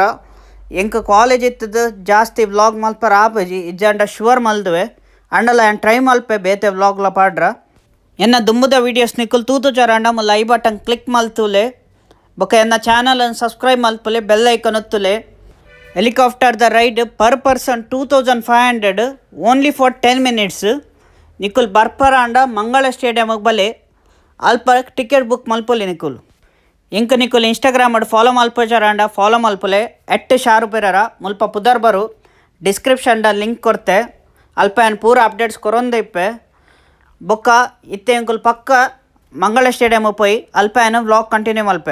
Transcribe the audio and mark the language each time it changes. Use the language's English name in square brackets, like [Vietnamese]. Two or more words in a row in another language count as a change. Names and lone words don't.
[Tulu] ಎಂಕ್ ಕಾಲೇಜ್ ಇತ್ತದು ಜಾಸ್ತಿ ವ್ಲಾಗ್ ಮಲ್ಪರ ಆಪಜಿ ಇಜ್ಜಂಡ ಶುವರ್ ಮಲ್ದುವೆ ಅಂಡಲ ಏನು ಟ್ರೈ ಮಲ್ಪೆ ಬೇತೆ ವ್ಲಾಗ್ಲ ಪಾಡ್ರ. ಎನ್ನ ದುಂಬುದ ವೀಡಿಯೋಸ್ ನಿಕ್ಕುಲ್ ತೂತುಚಾರಂಡ ಮುಲ್ಲ [English] i button [Tulu] ಕ್ಲಿಕ್ ಮಲ್ತುಲೆ ಬೊಕ ಎನ್ನ ಚಾನಲನ್ನು ಸಬ್ಸ್ಕ್ರೈಬ್ ಮಲ್ಪುಲೆ [English] bell icon [Tulu] ಒತ್ತುಲೆ. [English] helicopter ride per person 2500 only for 10 minutes. [Tulu] ನಿಕ್ಕುಲ್ ಬರ್ಪರ ಅಂಡ ಮಂಗಳ ಸ್ಟೇಡಿಯಮ್ಗೆ ಬಲೆ ಅಲ್ಪ [English] ticket book [Tulu] ಮಲ್ಪುಲೆ ನಿಕ್ಕುಲ್. ಇಂಕ ನಿಕ್ಕುಲ್ ಇನ್ಸ್ಟಾಗ್ರಾಮ್ ಫಾಲೋ ಮಲ್ಪಚಾರಂಡ ಫಾಲೋ ಮಲ್ಪುಲೆ @ಶಾರುಪೆರರ ಮುಲ್ಪ ಪುದರ್ ಬರು [English] description link [Tulu] ಕೊಡ್ತೆ ಅಲ್ಪ ಏನು ಪೂರ ಅಪ್ಡೇಟ್ಸ್ ಕೊರೊಂದು ಇಪ್ಪೆ ಬೊಕ್ಕ ಇತ್ತೆ ಅಂಕುಲ್ ಪಕ್ಕ ಮಂಗಳ ಸ್ಟೇಡಿಯಮ್ ಪೋಯಿ ಅಲ್ಪ ಏನು [English] vlog continue [Tulu] ಮಲ್ಪೆ.